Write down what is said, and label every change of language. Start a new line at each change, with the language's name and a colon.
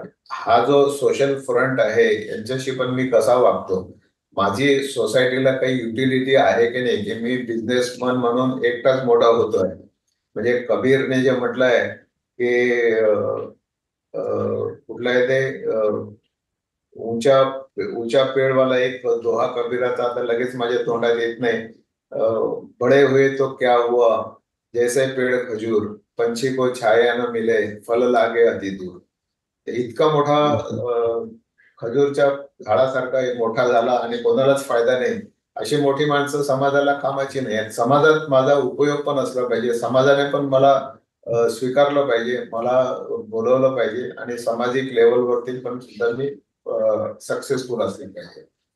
Marathi: हा जो social front आहे यांच्याशी पण मी कसा वागतो, माझी सोसायटीला काही युटिलिटी आहे की नाही, की मी बिझनेसमन म्हणून एकटाच मोठा होतोय. म्हणजे कबीरने जे म्हटलंय की कुठलं आहे ते
Hindi: ऊंचा ऊंचा पेड़ वाला
Marathi: एक दोहा कबीराचा आता लगेच माझ्या तोंडात येत नाही.
Hindi: बड़े हुए तो क्या हुआ, जैसे पेड़ खजूर, पंछी को छाया न मिले, फल लागे अति दूर.
Marathi: इतका मोठा खजूरच्या झाडासारखा एक मोठा झाला आणि कोणालाच फायदा नाही, अशी मोठी माणसं समाजाला कामाची नाही आहेत. समाजात माझा उपयोग पण असला पाहिजे, समाजाने पण मला स्वीकारलं पाहिजे, मला बोलवलं पाहिजे आणि सामाजिक लेवलवरती पण सुद्धा मी सक्सेसफुल असले पाहिजे.